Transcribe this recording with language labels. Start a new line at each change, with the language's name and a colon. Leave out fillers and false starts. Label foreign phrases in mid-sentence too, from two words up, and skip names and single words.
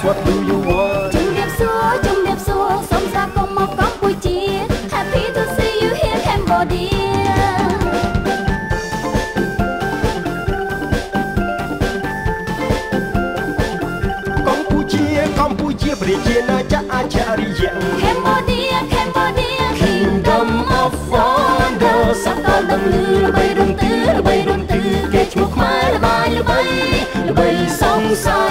English: What do you want?
Khmer: ជំរាបសួរសូមស្វាគមន៍មកកម្ពុជា
English: Happy to see you here Cambodia
Khmer: កម្ពុជាប្រជាណាចក្រអច្ឆរិយៈ
English: Cambodia Kingdom of Wonder
Khmer: សកលដឹងឮល្បីរំទឺគេឈ្មោះខ្មែរល្បីសង្ស័យ